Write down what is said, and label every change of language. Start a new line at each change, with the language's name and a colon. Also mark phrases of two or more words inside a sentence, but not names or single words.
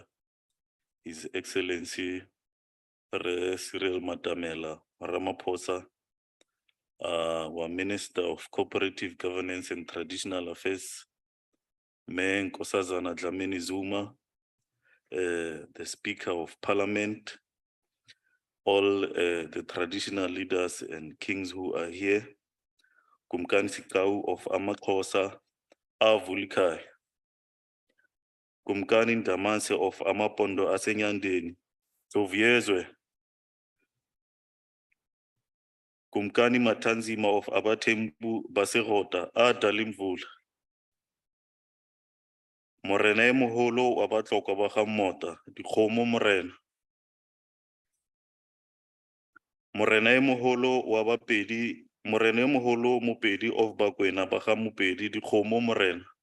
English: His Excellency Cyril Matamela Ramaphosa, our Minister of Cooperative Governance and Traditional Affairs, Mayor Nkosazana Dlamini Zuma, the Speaker of Parliament, all the traditional leaders and kings who are here, Kumkani Sikau of Amaxhosa, Avulikai, Kumkani Ndamanse of Amapondo Asenyandeni, Sovyezwe, Kumkani Matanzima of Abatembu Baserota, Adalimvula,
Southern Sotho: Morena e moholo wa batlokwa ba ga mmota, dikgomo morena. Morena e moholo wa bapedi, morena e moholo mopedi of Bakwena ba ga mopedi, dikgomo morena.